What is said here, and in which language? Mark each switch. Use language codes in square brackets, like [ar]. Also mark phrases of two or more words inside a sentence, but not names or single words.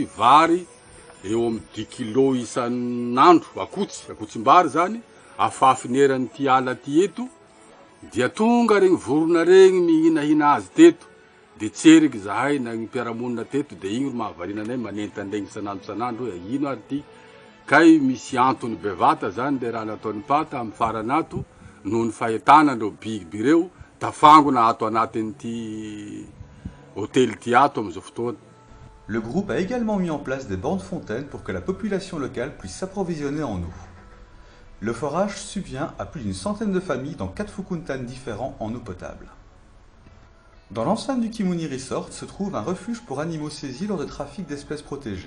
[mg] vary eo amin'ny 10 kilo isan'andro akotsimbary zany afafineran'ity ala ty eto dia tonga regny vorona regny mihinahina azy teto de tseriky zahay na gny mpiaramonina teto de igny ro mahavarina anay manentany regny isan'andro hoe ino ary ty kay misy antony bevata zany le raha nataon'ny pata amin'ny faranato noho ny fahitana andreo biby reo tafangona ato anatin'ity hôtely ty ato am'izao fotoana. [fr] Le groupe a également mis en place des bornes fontaines pour que la population locale puisse s'approvisionner en eau. Le forage subvient à plus d'une centaine de familles dans 4 fukuntans différents en eau potable. Dans l'enceinte du Kimoni Resort se trouve un refuge pour animaux saisis lors de trafic d'espèces protégées.